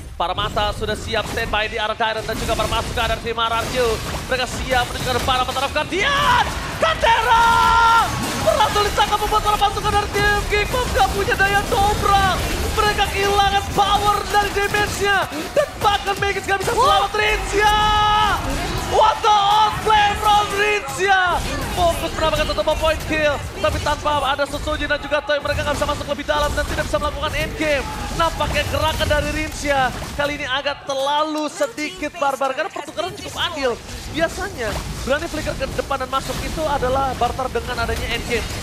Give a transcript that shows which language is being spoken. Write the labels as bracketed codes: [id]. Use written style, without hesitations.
[id] Para mata sudah siap standby di arah Dairon dan juga para pasukan dari tim RRQ. Mereka siap menuju ke depan menerap Guardian. Kadera! Berhasil ditangkap membuat para pasukan dari tim Geekfam gak punya daya dobrak. Mereka kehilangan power dari damage-nya. Dan bahkan Meggy gak bisa selamat Rinsya. [en] What the outplay from Rincia. [id] Fokus mendapatkan satu point kill. Tapi tanpa ada Sosoji dan juga Toy, mereka nggak bisa masuk lebih dalam dan tidak bisa melakukan endgame. Nampaknya gerakan dari Rincia kali ini agak terlalu sedikit barbar karena pertukaran cukup adil. Biasanya berani flicker ke depan dan masuk itu adalah barter dengan adanya endgame.